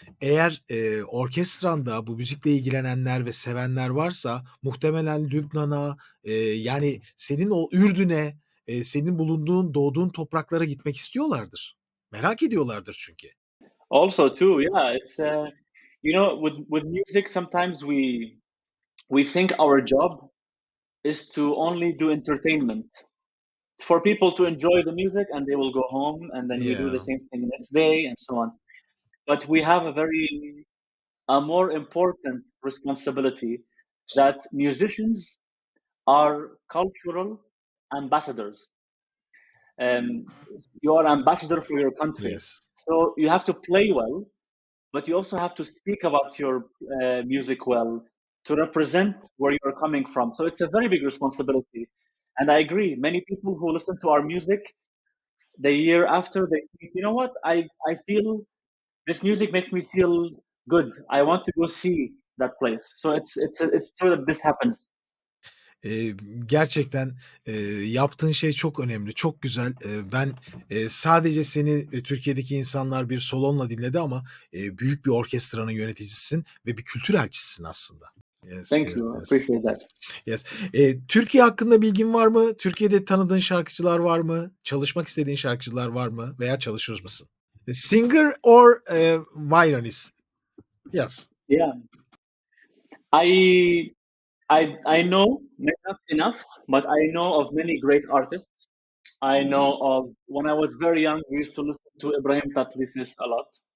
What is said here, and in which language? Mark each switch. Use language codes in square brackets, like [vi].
[tr] Eğer, orkestranda bu müzikle ilgilenenler ve sevenler varsa muhtemelen Lübnan'a, yani senin o Ürdün'e, senin bulunduğun, doğduğun topraklara gitmek istiyorlardır. Merak ediyorlardır çünkü. [en] Also, too, yeah, it's with music sometimes we think our job is to only do entertainment for people to enjoy the music and they will go home and then we do the Yeah. same thing next day and so on. But we have a more important responsibility that musicians are cultural ambassadors. You are ambassador for your country, Yes. so you have to play well, but you also have to speak about your music well to represent where you're coming from. So it's a very big responsibility. And I agree, many people who listen to our music, the year after, they think, you know what, I feel this music makes me feel good. I want to go see that place. So it's true that this happens. [tr] Gerçekten, yaptığın şey çok önemli, çok güzel. Ben, sadece seni, Türkiye'deki insanlar bir solonla dinledi ama, büyük bir orkestranın yöneticisin ve bir kültür elçisisin aslında. [en] Yes, Thank yes, you. I yes, appreciate that. yes, yes. [tr] Türkiye hakkında bilgin var mı? Türkiye'de tanıdığın şarkıcılar var mı? Çalışmak istediğin şarkıcılar var mı veya çalışır mısın? [en] Singer or, violinist? Yes. Yeah, I I know not enough, but I know of many great artists. I know of when I was very young, we used to listen to Ibrahim Tatlisis a lot.